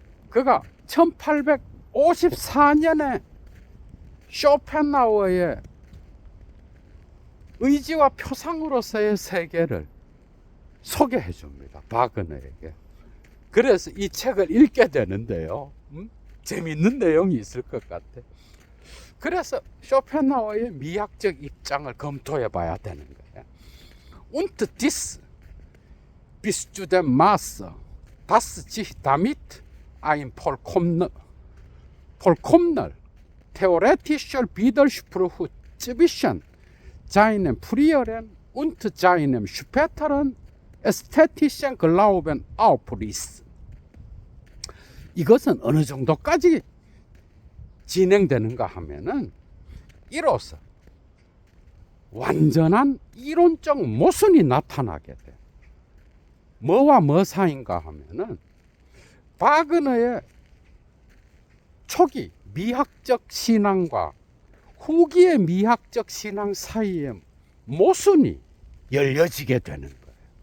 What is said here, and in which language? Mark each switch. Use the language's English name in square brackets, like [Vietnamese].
[Korean] 그가 1854년에 쇼펜하우어의 의지와 표상으로서의 세계를 소개해 줍니다, 바그너에게. 그래서 이 책을 읽게 되는데요. 재밌는 내용이 있을 것 같아. 그래서 쇼펜하우어의 미학적 입장을 검토해 봐야 되는 거예요. [German] Und dies bis zu dem Maße, dass sich damit ein vollkommener theoretischer Widerspruch zwischen seinem früheren und seinem späteren ästhetischen Glauben aufriss. [Korean] 이것은 어느 정도까지 진행되는가 하면은 이로써 완전한 이론적 모순이 나타나게 돼. 뭐와 뭐 사이인가 하면은 바그너의 초기 미학적 신앙과 후기의 미학적 신앙 사이에 모순이 열려지게 되는 거예요.